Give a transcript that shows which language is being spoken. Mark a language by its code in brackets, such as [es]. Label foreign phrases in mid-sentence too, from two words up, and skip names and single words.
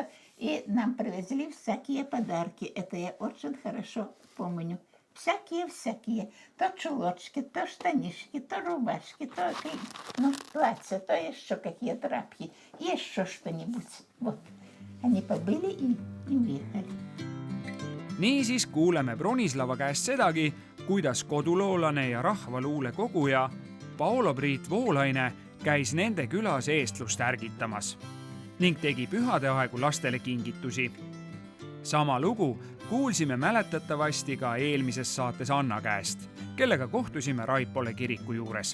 [ru] И нам привезли всякие подарки. Это я очень хорошо помню. Всякие. То чулочки, то штанишки, то рубашки, то платья, то еще какие тряпки, еще что-нибудь. Вот. Они побыли и уехали. [et] Niisiis kuuleme Bronislava käest sedagi, kuidas koduloolane ja rahvaluule koguja Paolo-Priit Voolaine käis nende külas eestlust ärgitamas ning tegi pühade aegu lastele kingitusi. Sama lugu kuulsime mäletatavasti ka eelmises saates Anna käest, kellega kohtusime Raipole kiriku juures.